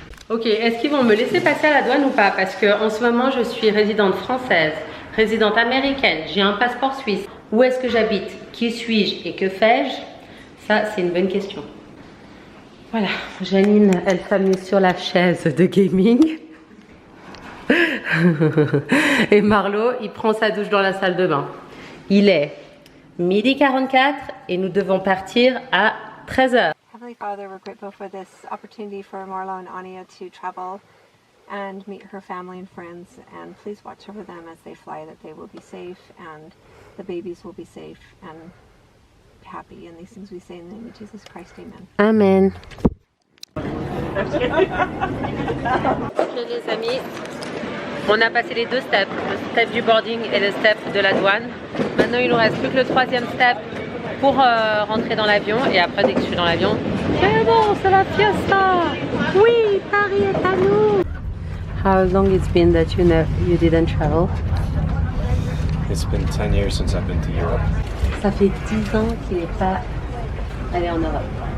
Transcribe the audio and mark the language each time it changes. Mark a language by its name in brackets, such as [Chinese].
[French] Ok, est-ce qu'ils vont me laisser passer à la douane ou pas? Parce qu'en ce moment, je suis résidente française, résidente américaine, j'ai un passeport suisse. Où est-ce que j'habite? Qui suis-je et que fais-je? Ça, c'est une bonne question. Voilà, Janine, elle s'amuse sur la chaise de gaming. Et Marlo, il prend sa douche dans la salle de bain. Il est 12h44 et nous devons partir à 13h. [English] Heavenly Father, we're grateful for this opportunity for Marla and Anya to travel and meet her family and friends. And please watch over them as they fly, that they will be safe and the babies will be safe and happy. And these things we say in the name of Jesus Christ. Amen. Amen. [French] Ok les amis, on a passé les deux steps, le step du boarding et le step de la douane. Maintenant il nous reste plus que le troisième step pour rentrer dans l'avion et après dès que je suis dans l'avion, c'est bon, c'est la fiesta. Oui, Paris est à nous. [English] How long it's been that you didn't travel? It's been 10 years since I've been to Europe. [French] Ça fait 10 ans qu'il n'est pas allé en Europe.